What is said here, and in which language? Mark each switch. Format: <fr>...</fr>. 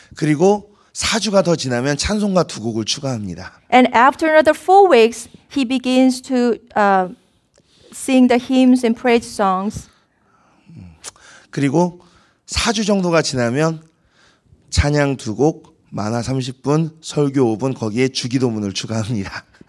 <ko>그리고 4주가 더 지나면 찬송가 2곡을 추가합니다.</ko> <en>And after another 4 weeks, he begins to sing the hymns and praise songs.</en> <ko>그리고 4주 정도가 지나면 찬양 2곡, 만화 30분, 설교 5분, 거기에 주기도문을 추가합니다.</ko>